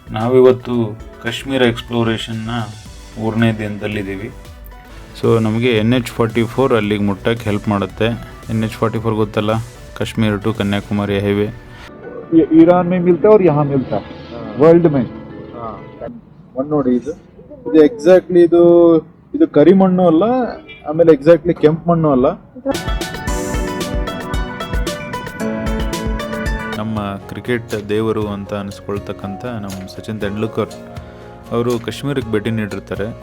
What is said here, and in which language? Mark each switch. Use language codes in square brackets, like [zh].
[kn] ನಾವಿವತ್ತು ಕಾಶ್ಮೀರ ಎಕ್ಸ್ಪ್ಲೋರೇಷನ್ನ 3ನೇ ದಿನದಲ್ಲಿದ್ದೀವಿ. ಸೊ ನಮಗೆ NH44 ಅಲ್ಲಿಗೆ ಮುಟ್ಟಕ್ಕೆ ಹೆಲ್ಪ್ ಮಾಡುತ್ತೆ. NH44 ಗೊತ್ತಲ್ಲ, Kashmir to Kanyakumari highway. [hi] Iran में मिलता है और यहाँ मिलता है वर्ल्ड में. [kn] ಮಣ್ಣು ನೋಡಿ, ಇದು ಎಕ್ಸಾಕ್ಟ್ಲಿ ಇದು ಕರಿ ಮಣ್ಣು ಅಲ್ಲ, ಆಮೇಲೆ ಎಕ್ಸಾಕ್ಟ್ಲಿ ಕೆಂಪು ಮಣ್ಣು ಅಲ್ಲ. ನಮ್ಮ ಕ್ರಿಕೆಟ್ ದೇವರು ಅಂತ ಅನಿಸ್ಕೊಳ್ತಕ್ಕಂಥ ನಮ್ಮ ಸಚಿನ್ ತೆಂಡೂಲ್ಕರ್ ಅವರು ಕಾಶ್ಮೀರಕ್ಕೆ ಭೇಟಿ ನೀಡಿರ್ತಾರೆ.